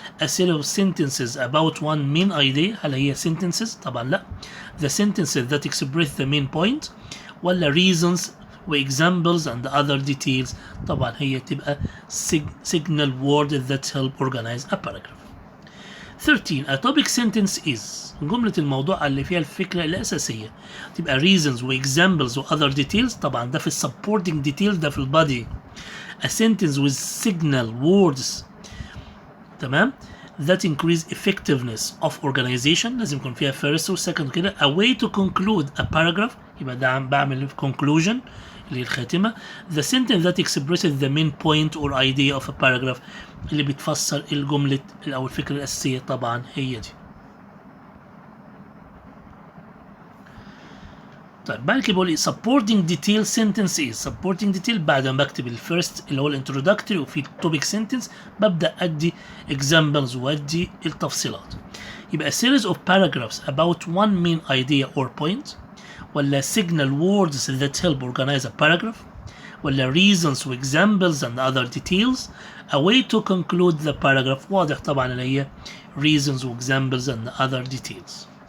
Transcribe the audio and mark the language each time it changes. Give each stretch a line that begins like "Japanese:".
English: a set of sentences about one main idea
Arabic: هل هي
English: sentences؟
Arabic: طبعا لا.
English: the sentences that express the main point ولا reasons و examples and other details؟
Arabic: طبعا هي تبقى
English: signal words that help organize a paragraph. 13 a topic sentence is
Arabic: جملة الموضوع اللي فيها الفكرة الأساسية تبقى
English: reasons و examples و other details.
Arabic: طبعا ده في supporting details ده في البادي.
English: a sentence with signal words تمام that increase effectiveness of organization
Arabic: لازم يكون فيها
English: first و second كده. a way to conclude a paragraph
Arabic: يبقى ده بعمل
English: conclusion
Arabic: اللي هي الخاتمة.
English: the sentence that expresses the main point or idea of a paragraph
Arabic: اللي بتفسر الجملة أو الفكرة الأساسية طبعا هي دي.
English: طيب بعد كده بقول ايه supporting detail sentence is supporting detail بعد ما بكتب الفيرست اللي هو الانترودكتوري وفي topic sentence ببدأ أدي examples وأدي التفصيلات. يبقى series of paragraphs about one main idea or point ولا signal words that help organize a paragraph ولا reasons و examples and other details. a way to conclude the paragraph
Arabic: واضح طبعا اللي هي
English: reasons و examples and other details.